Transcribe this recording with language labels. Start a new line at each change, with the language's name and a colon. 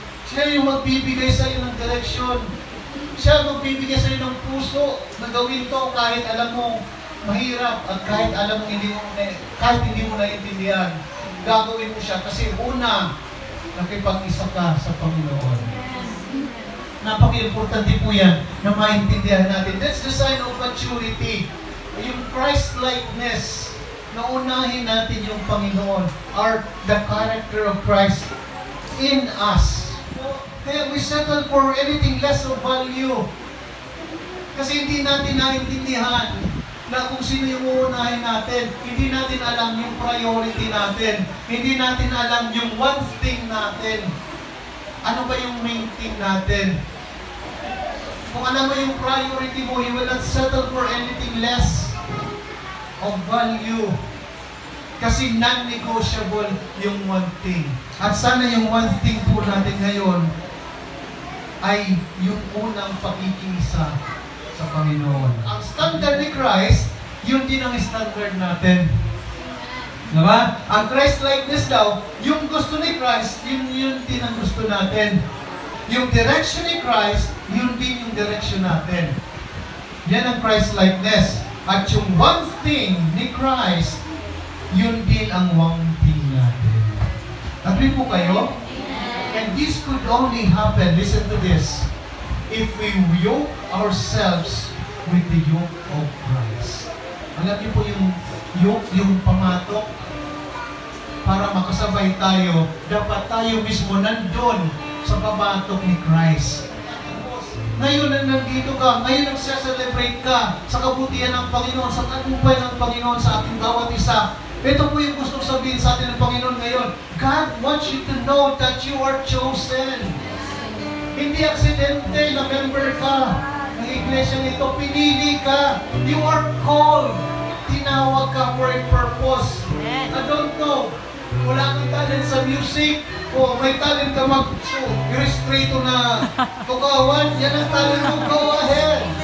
Filipino: Siya yung magbibigay sa iyo ng direksyon. Siya magbibigay sa iyo ng puso na gawin to kahit alam mo mahirap at kahit alam mo hindi mo naiintindihan. Gagawin mo siya kasi una, nakipag-isa ka sa Panginoon. Napaka-importante po yan na maintindihan natin.
English: That's the sign of maturity. Yung Christ-likeness,
Filipino: na unahin natin yung Panginoon,
English: the character of Christ in us. Kaya we settle for anything less of value.
Filipino: Kasi hindi natin naintindihan na kung sino yung uunahin natin. Hindi natin alam yung priority natin. Hindi natin alam yung one thing natin. Ano ba yung main thing natin? Kung alam mo yung priority mo,
English: you will not settle for anything less of value.
Filipino: Kasi non-negotiable yung one thing. At sana yung one thing po natin ngayon ay yung unang pakikisa sa Panginoon. Ang standard ni Christ, yun din ang standard natin. Diba? Ang Christ-likeness daw, yung gusto ni Christ, yun din ang gusto natin. Yung direction ni Christ, yun din yung direction natin. Yan ang Christ-likeness. At yung one thing ni Christ, yun din ang one thing natin. Agree po kayo?
English: And this could only happen, listen to this, if we yoke ourselves with the yoke of Christ.
Filipino: Alam niyo po yung yoke, yung pamatok, para makasabay tayo, dapat tayo mismo nandun sa pamatok ni Christ. Ngayon na nandito ka, ngayon nagsaselebrate ka sa kabutihan ng Panginoon, sa tagumpay ng Panginoon sa ating bawat isa. Ito po yung gusto sabihin sa atin ng Panginoon ngayon.
English: God wants you to know that you are chosen.
Filipino: Hindi aksidente na member ka ng iglesia nito. Pinili ka.
English: You are called.
Filipino: Tinawag ka
English: for a purpose. I don't know.
Filipino: Wala kang talent sa music. O may talent ka mag-restrito na tukawan. Yan ang talent mo. Go ahead.